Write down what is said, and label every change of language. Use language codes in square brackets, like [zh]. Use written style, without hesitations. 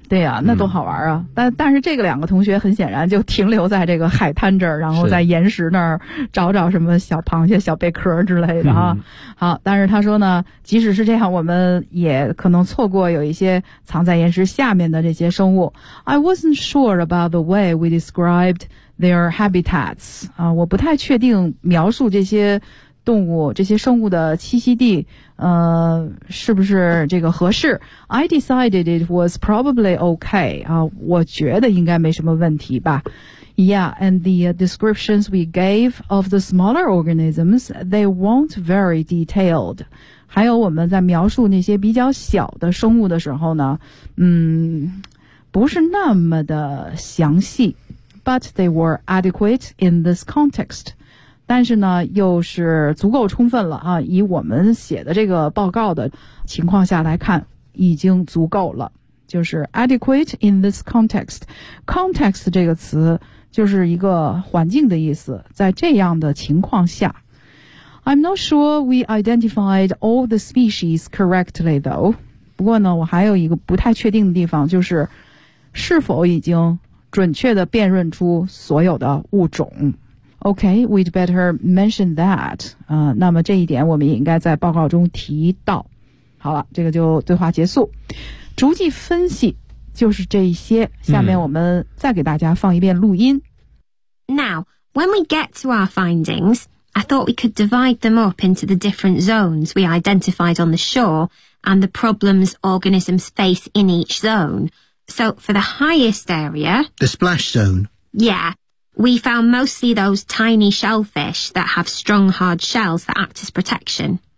[zh] 对呀、啊，那多好玩啊！但是这个两个同学很显然就停留在这个海滩这儿，然后在岩石那儿找找什么小螃蟹、小贝壳之类的啊、嗯。好，但是他说呢，即使是这样，我们也可能错过有一些藏在岩石下面的这些生物。 [en] I wasn't sure about the way we described their habitats. [zh] 啊，我不太确定描述这些动物这些生物的栖息地是不是这个合适。 [en] I decided it was probably okay. [zh] 我觉得应该没什么问题吧。 [en] Yeah, and the descriptions we gave of the smaller organisms, they weren't very detailed. [zh] 还有我们在描述那些比较小的生物的时候呢，不是那么的详细。 [en] But they were adequate in this context. [zh] 但是呢，又是足够充分了啊！以我们写的这个报告的情况下来看，已经足够了。就是 [en] adequate in this context. [zh] Context 这个词就是一个环境的意思，在这样的情况下。 [en] I'm not sure we identified all the species correctly, though. [zh] 不过呢，我还有一个不太确定的地方，就是是否已经准确地辨认出所有的物种。 Okay, we'd better mention that. 那么这一点我们也应该在报告中提到。好了，这个就对话结束。逐迹分析就是这一些。下面我们再给大家放一遍录音。 [en] Now, when we get to our findings, I thought we could divide them up into the different zones we identified on the shore and the problems organisms face in each zone. So, for the highest area... The splash zone. Yeah. We found mostly those tiny shellfish that have strong hard shells that act as protection.